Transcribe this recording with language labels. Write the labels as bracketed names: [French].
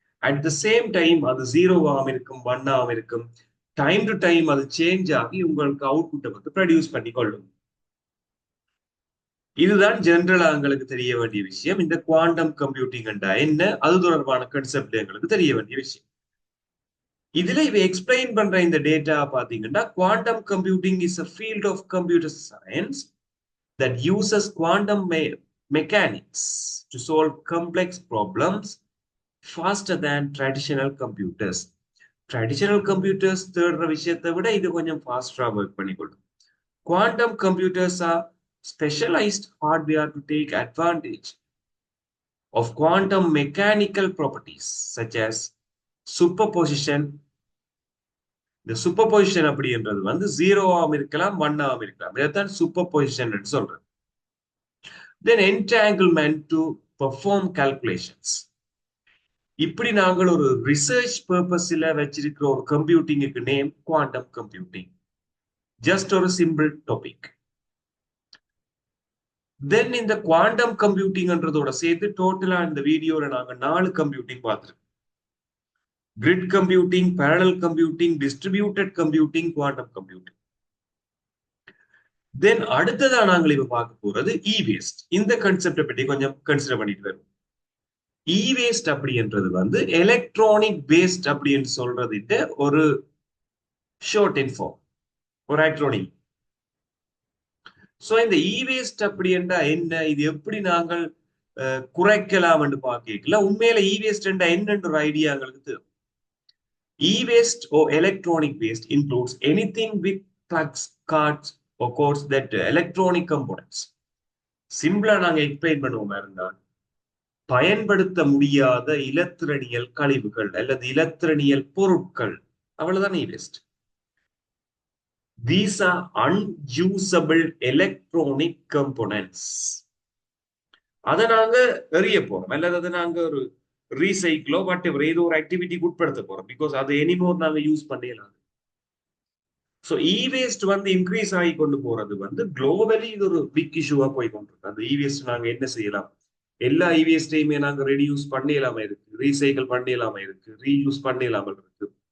[Tamil] At the same time அது 0வாகவும் இருக்கும், 1ஆகவும் இருக்கும். டைம் டு டைம் அது சேஞ்ச் ஆகி உங்களுக்கு அவுட்புட்டை ப்ரொடியூஸ் பண்ணி கொள்ளும். இதுதான் ஜெனரலா எங்களுக்கு தெரிய வேண்டிய விஷயம். இந்த குவாண்டம் கம்ப்யூட்டிங் என்ன, அது தொடர்பான கான்செப்ட் எங்களுக்கு தெரிய வேண்டிய விஷயம். இதுல இவ எக்ஸ்பிளைன் பண்ற இந்த டேட்டா பாத்தீங்கன்னா, quantum computing is [English] a field of computer science that uses quantum mechanics to solve complex problems faster than traditional computers. [Tamil] Traditional computers தேடுற விஷயத்தை விட இது கொஞ்சம் ஃபாஸ்டா work பண்ணிக்கொள்ளும். [English] Quantum computers are specialized hardware to take advantage of quantum mechanical properties such as superposition, [Tamil] இந்த super position அப்படின்றது வந்து ஜீரோவாகவும் இருக்கலாம், ஒன்னாகவும் இருக்கலாம். இதைத்தான் சூப்பர் பொசிஷன் சொல்றது. தென் என்டாங்கிள்மெண்ட் டு பெர்ஃபார்ம் கால்குலேஷன்ஸ். இப்படி நாங்கள் ஒரு ரிசர்ச் பர்பஸ்ல வச்சிருக்கிற ஒரு கம்ப்யூட்டிங்குக்கு நேம் குவாண்டம் கம்ப்யூட்டிங். ஜஸ்ட் ஒரு சிம்பிள் டாபிக். தென் இந்த குவாண்டம் கம்ப்யூட்டிங்ன்றதோட சேர்த்து டோட்டலா இந்த வீடியோல நாங்க 4 கம்ப்யூட்டிங் பார்த்திருக்கோம். Grid computing, parallel computing, distributed computing, quantum computing. தென் அடுத்ததா நாங்கள் இப்ப பார்க்க போறது இ வேஸ்ட். இந்த கான்செப்டை பற்றி கொஞ்சம் கன்சிடர் பண்ணிட்டு வரும். இ வேஸ்ட் அப்படின்றது வந்து எலக்ட்ரானிக் வேஸ்ட் அப்படின்னு சொல்றது ஒரு ஷார்ட் இன்ஃபார்ம், ஒரு ஆக்ரோனிம். சோ இந்த இ வேஸ்ட் அப்படின்றா என்ன, இது எப்படி நாங்கள் குறைக்கலாம் என்று பார்க்கல. உண்மையில இ வேஸ்ட் என்னன்ற ஒரு ஐடியா எங்களுக்கு தெரியும். [English] E-waste or electronic waste includes anything with plugs, cards, or codes that electronic components. [Tamil] சிம்பிளா நாங்க எக்ஸ்பிளைன் பண்ணுவோமா இருந்தால், பயன்படுத்த முடியாத இலத்திரனியல் கழிவுகள் அல்லது இலத்திரனியல் பொருட்கள், அவ்வளவுதான் E-waste. [English] These are unusable electronic components. [Tamil] அதை நாங்க எறிய போறோம் அல்லது அதை நாங்க ஒரு ரீசைக்கிளோ வாட்டெவர் ஏதோ ஒரு ஆக்டிவிட்டிக்கு உட்படுத்த போறோம். பிகாஸ் அது எனிமோர் நாங்க யூஸ் பண்ணலாம். ஸோ இ வேஸ்ட் வந்து இன்க்ரீஸ் ஆகி கொண்டு போறது வந்து குளோபலி இது ஒரு பிக் இஷ்யூவா போய் கொண்டிருக்கு. அந்த இ வேஸ்ட் நாங்க என்ன செய்யலாம், எல்லா இ வேஸ்டையுமே நாங்க ரெடியூஸ் பண்ணிடலாம இருக்கு, ரீசைக்கிள் பண்ணிடலாம இருக்கு, ரீயூஸ் பண்ணிடலாம இருக்கு.